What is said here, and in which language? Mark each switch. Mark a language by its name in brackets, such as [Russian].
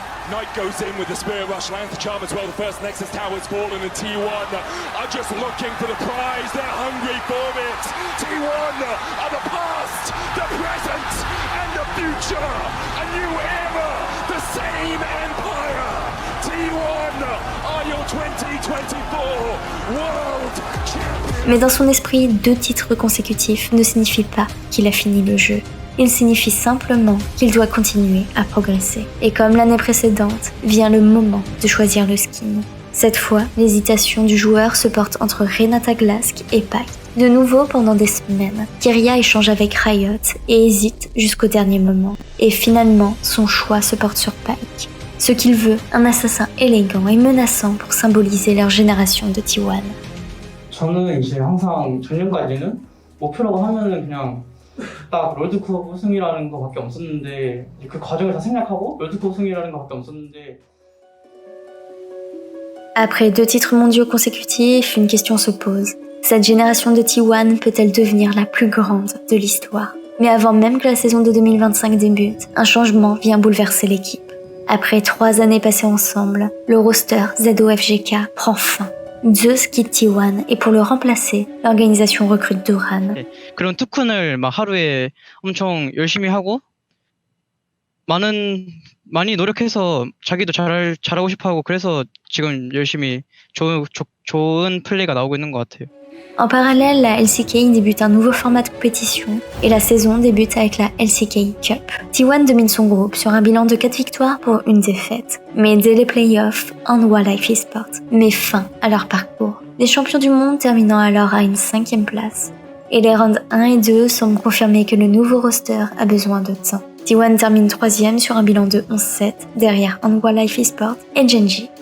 [English] Knight goes in with the Spirit Rush, lands the charm as well. The first Nexus tower's fallen and T1 are just looking for the prize. They're hungry for it. T1 are the past, the present, and the future. A new era, the same empire. T1 are your 2024 World Champions. [French] Mais dans son esprit, 2 titres consécutifs ne signifient pas qu'il a fini le jeu. Il signifie simplement qu'il doit continuer à progresser. Et comme l'année précédente, vient le moment de choisir le skin. Cette fois, l'hésitation du joueur se porte entre Renata Glask et Pac. De nouveau pendant des semaines, Keria échange avec Riot et hésite jusqu'au dernier moment. Et finalement, son choix se porte sur Pac. Ce qu'il veut, un assassin élégant et menaçant pour symboliser leur génération de T1. [Korean] 저는 이제 항상 작년까지는 목표라고 하면은 그냥 딱 롤드컵 우승이라는 거밖에 없었는데 그 과정을 다 생략하고 롤드컵 우승이라는 거밖에 없었는데. [French] Après 2 titres mondiaux consécutifs, une question se pose. Cette génération de T1 peut-elle devenir la plus grande de l'histoire? Mais avant même que la saison de 2025 débute, un changement vient bouleverser l'équipe. Après 3 années passées ensemble, le roster ZOFGK prend fin. Zeus quitte T1 et pour le remplacer, l'organisation recrute Doran. [Korean] 그런 투큰을 막 하루에 엄청 열심히 하고 많이 노력해서 자기도 잘하고 싶어하고 그래서 지금 열심히 좋은 플레이가 나오고 있는 것 같아요. [French] En parallèle, la LCK débute un nouveau format de compétition et la saison débute avec la LCK Cup. T1 domine son groupe sur un bilan de 4 victoires pour 1 défaite. Mais dès les playoffs, Hanwha Life Esport met fin à leur parcours. Les champions du monde terminant alors à une 5e place. Et les rounds 1 et 2 semblent confirmer que le nouveau roster a besoin de temps. T1 termine 3e sur un bilan de 11-7 derrière Hanwha Life Esport et Gen.G.